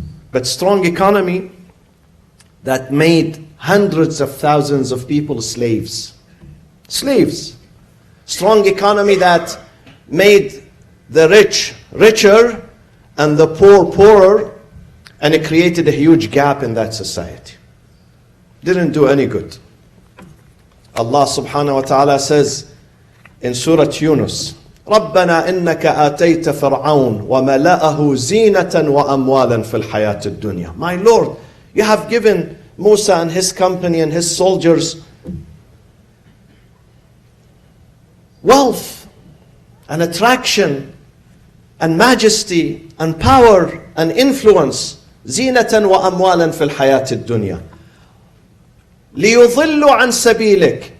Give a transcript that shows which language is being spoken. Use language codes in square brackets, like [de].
[en] But strong economy that made hundreds of thousands of people slaves. Slaves. Strong economy that made the rich richer and the poor poorer, and it created a huge gap in that society. Didn't do any good. Allah subhanahu wa ta'ala says in Surah Yunus, [ar] رَبَّنَا إِنَّكَ آتَيْتَ فِرْعَوْنَ وَمَلَأَهُ زِينَةً وَأَمْوَالًا فِي الْحَيَاةِ الدُّنْيَا. [en] My Lord, you have given Musa and his company and his soldiers wealth and attraction and majesty and power and influence. [ar] زِينَةً وَأَمْوَالًا فِي الْحَيَاةِ الدُّنْيا. لِيُضِلُّوا عَنْ سَبِيلِكَ.